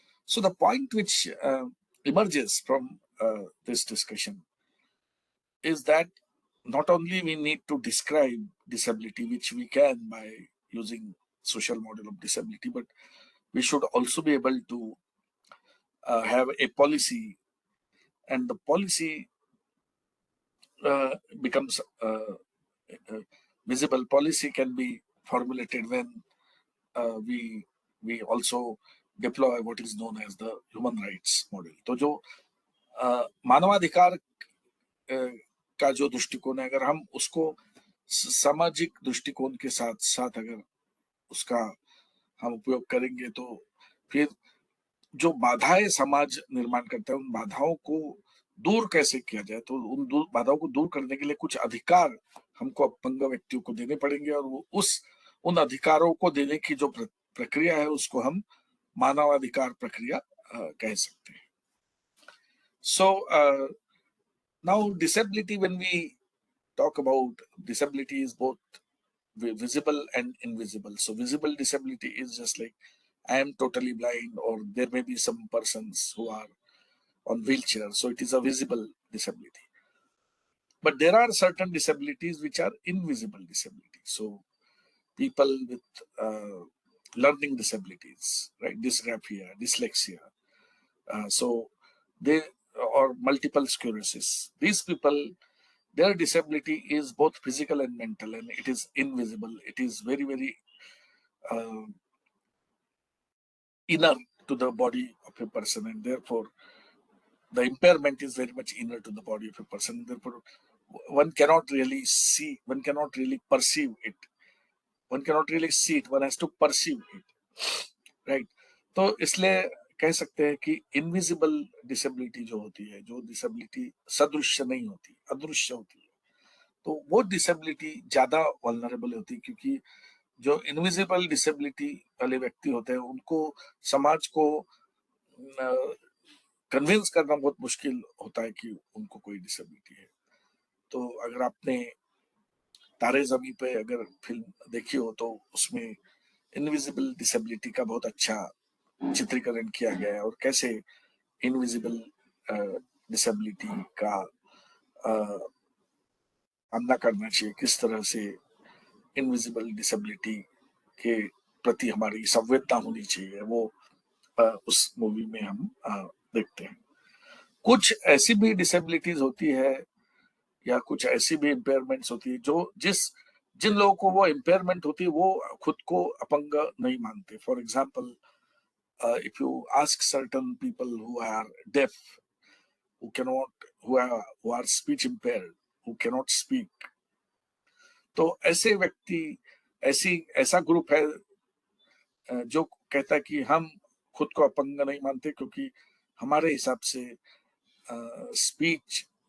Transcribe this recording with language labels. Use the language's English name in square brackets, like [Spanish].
[English] So the point which emerges from this discussion is that not only we need to describe disability, which we can by using social model of disability, but we should also be able to have a policy, and the policy becomes visible. Policy can be formulated when we also deploy what is known as the human rights model. [Hindi] तो जो मानवाधिकार का जो दृष्टिकोण है, अगर हम उसको सामाजिक दृष्टिकोण के साथ साथ अगर उसका हम उपयोग करेंगे, तो फिर जो बाधाएं समाज निर्माण करता है, उन बाधाओं को दूर कैसे किया जाए, तो उन बाधाओं को दूर करने के लिए कुछ अधिकार हमको अपंग व्यक्तियों को देने पड़ेंगे, और उन अधिकारों को देने की जो प्रक्रिया है उसको हम मानवाधिकार प्रक्रिया कह सकते हैं। [English] So now disability, when we talk about disability, is both visible and invisible. So visible disability is just like I am totally blind, or there may be some persons who are on wheelchair, so it is a visible disability. But there are certain disabilities which are invisible disabilities. So people with learning disabilities, right, dysgraphia, dyslexia, so they, or multiple sclerosis, these people, their disability is both physical and mental, and it is invisible. It is very, very inner to the body of a person, and therefore the impairment is very much inner to the body of a person. Therefore, one cannot really see, one cannot really perceive it. One cannot really see it, one has to perceive it, right? [Hindi] तो इसलिए कह सकते हैं कि invisible disability जो होती है, जो डिसेबिलिटी सदृश्य नहीं होती, अदृश्य होती है, तो वो डिसेबिलिटी ज्यादा वल्नरेबल होती है, क्योंकि जो इनविजिबल डिसेबिलिटी वाले व्यक्ति होते हैं उनको समाज को कन्विंस करना बहुत मुश्किल होता है कि उनको कोई डिसेबिलिटी है। तो अगर आपने तारे जमी पे अगर फिल्म देखी हो, तो उसमें इनविजिबल डिसेबिलिटी का बहुत अच्छा चित्रीकरण किया गया है, और कैसे इनविजिबल डिसेबिलिटी का सामना करना चाहिए, किस तरह से इनविजिबल डिसेबिलिटी के प्रति हमारी संवेदना होनी चाहिए, वो उस मूवी में हम देखते हैं। कुछ ऐसी भी डिसेबिलिटीज होती है, या कुछ ऐसी भी इम्पेयरमेंट्स होती है जो जिन लोगों को वो इम्पेयरमेंट होती है वो खुद को अपंग नहीं मानते। For example, [English] if you ask certain people who are deaf, who are speech impaired, who cannot speak, [Hindi] तो ऐसे व्यक्ति, ऐसा ग्रुप है जो कहता है कि हम खुद को अपंग नहीं मानते, क्योंकि हमारे हिसाब से स्पीच